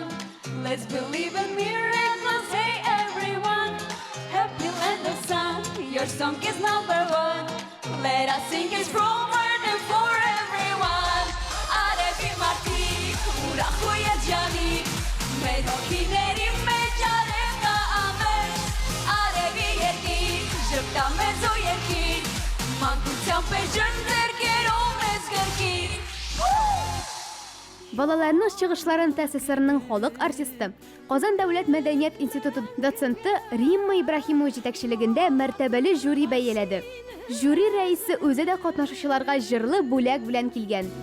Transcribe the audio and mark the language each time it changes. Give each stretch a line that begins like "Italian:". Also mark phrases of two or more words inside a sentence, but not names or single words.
English: Let's believe in miracles, hey everyone. Happy land of sun, your song is number one. Let us sing it from word and for everyone.
Armenian: Արևի մարդիկ, ուրախ ու երջանիկ, մեր հոգիների մեջ արև կա ամբերջ, արևի երկիր, ժպտա մեզ ու երկիր, մանկությամբ էլ ջրդերքերով մեզ գրկիր։
Tatar: Балаларның чыгышларын ТССРның халык артисты, Казан дәүләт мәдәният институты доценты Римма Ибрахимова җитәкчелегендә мәртәбәле жюри бәяләде. Жюри рәисе үзе дә катнашучыларга җырлы бүләк белән килгән.